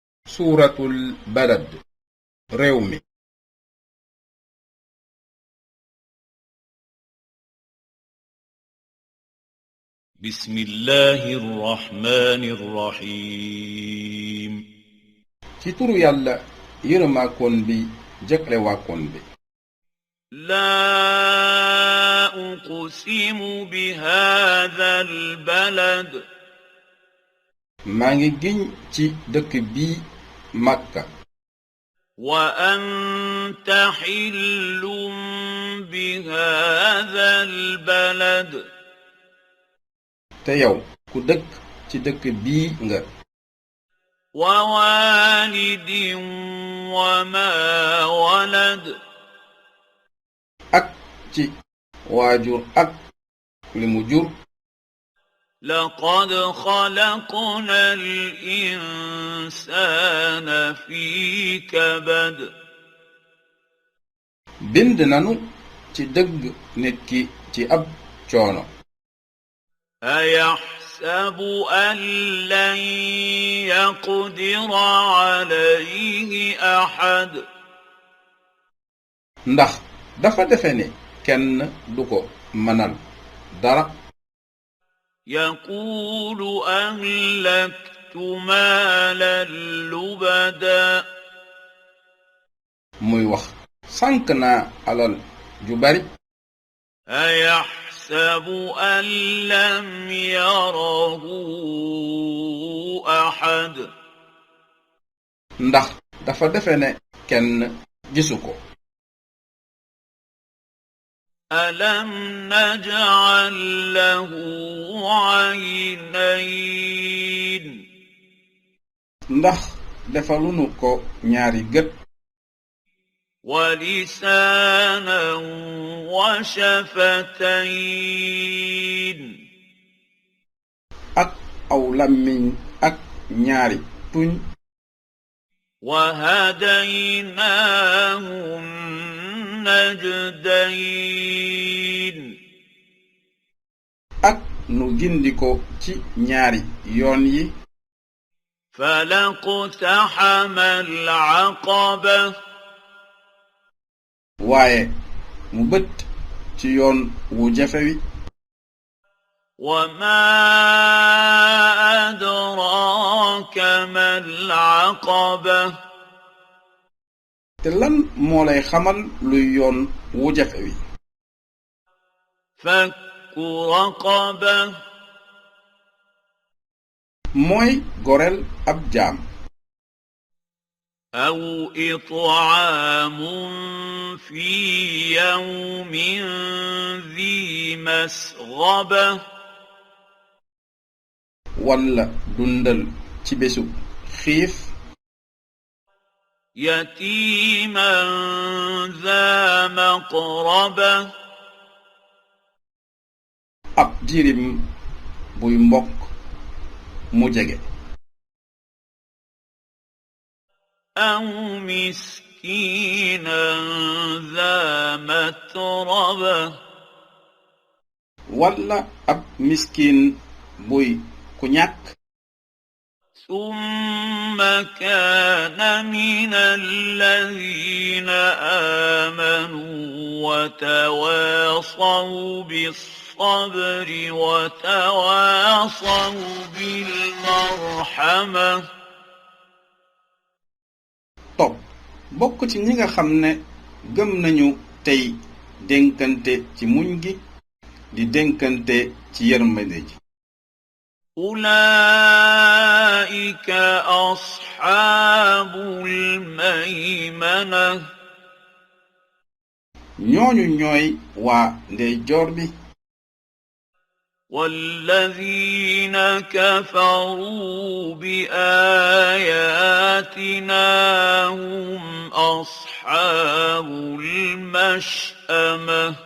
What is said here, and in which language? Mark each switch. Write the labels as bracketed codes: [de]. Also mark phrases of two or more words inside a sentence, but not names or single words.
[ar] سورة البلد [wo] réew mi [ar] بسم الله الرحمن الرحيم [wo] ci turu yàlla yërëmaakoon bi jëkkale waakoon bi [ar] لا أقسم بهذا البلد [wo] maa ngi giñ ci dëkk bii Makka [ar] وأنت حل بهذا البلد [wo] te yow ku dëkk ci dëkk bii nga [ar] ووالد وما ولد [wo] ak ci waajur ak li mu jur [ar] لقد خلقنا الإنسان في كبد [wo] bind nanu ci dëgg nit ki ci ab coono [ar] أيحسب أن لن يقدر عليه أحد [wo] ndax dafa defe ne kenn du ko mënal dara [ar] يقول أهلكت مالا لبدا [wo] muy wax sànk naa alal ju bari [ar] أيحسب أن لم يره أحد [wo] ndax dafa defe ne kenn gisu ko [ar] ألم نجعل له عينين [wo] ndax defalunu ko ñaari gët [ar] ولسانا وشفتين [wo] ak aw lammiñ ak ñaari tuñ [ar] وهديناه النجدين [wo] ak nu gindi ko ci ñaari yoon yi [ar] فلاقتحم العقبة [wo] waaye mu bët ci yoon wu jafe wi [ar] وما أدراك ما العقبة [wo] te lan moo lay xamal luy yoon wu jafe wi [ar] فك رقبة [wo] mooy goreel ab jaam [ar] أو إطعام في يوم ذي مسغبة [wo] walla dundal ci bésu xiif [ar] يتيما ذا مقربة [wo] ab jirim buy mbokk mu jege [ar] أو مسكينا ذا متربة [wo] walla ab miskin buy ku ñàkk [ar] ثم كان من الذين آمنوا وتواصوا بالصبر وتواصوا بالمرحمة [wo] topp bokk ci ñi nga xam ne gëm nañu tey dénkante ci muñ gi di dénkante ci yërmande ji [ar] أولئك أصحاب الميمنة [wo] ñooñu ñooy waa ndeyjoor bi [ar] والذين كفروا بآياتنا هم أصحاب المشأمة